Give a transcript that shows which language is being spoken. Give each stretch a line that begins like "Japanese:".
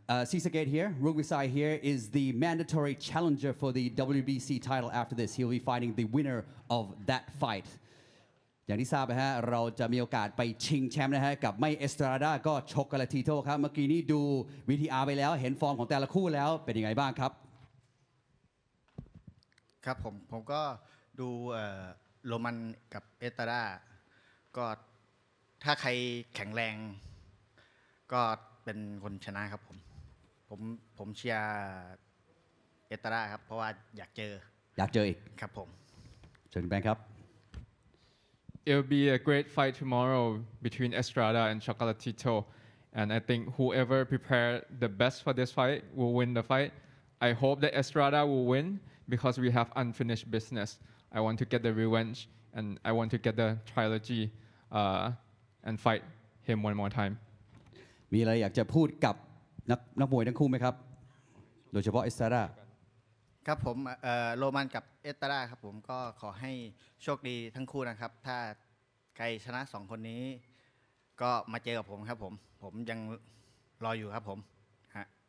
English: Srisaket here, Rungvisai here, is the mandatory challenger for the WBC title after this. He'll be fighting the winner of that fight.
Thai: อย่างที่ทราบนะฮะเราจะมีโอกาสไปชิงแชมป์นะฮะกับไม่เอสตราดาก็ชกกาลาติโตครับเมื่อกี้นี้ดู VTR ไปแล้วเห็นฟอร์มของแต่ละคู่แล้วเป็นยังไงบ้างครับ ครับผมก็ดูโรมันกับเอสตราดาก็ถ้าใครแข็งแรงก็เป็นคนชนะครับผมเชียร์เอสตราดาครับเพราะว่าอยากเจออีกครับผม เชิญแบงค์ครับ
English: It'll be a great fight tomorrow between Estrada and Chocolatito, and I think whoever prepared the best for this fight will win the fight. I hope that Estrada will win because we have unfinished business. I want to get the revenge and I want to get the trilogy and fight him one more time.
Thai: มีอะไรอยากจะพูดกับนักมวยทั้งคู่ไหมครับโดยเฉพาะเอสตราดา ครับผมโรมันกับเอสตราดาครับผมก็ขอให้โชคดีทั้งคู่นะครับถ้าใครชนะ2คนนี้ก็มาเจอกับผมครับผมยังรออยู่ครับผมฮะ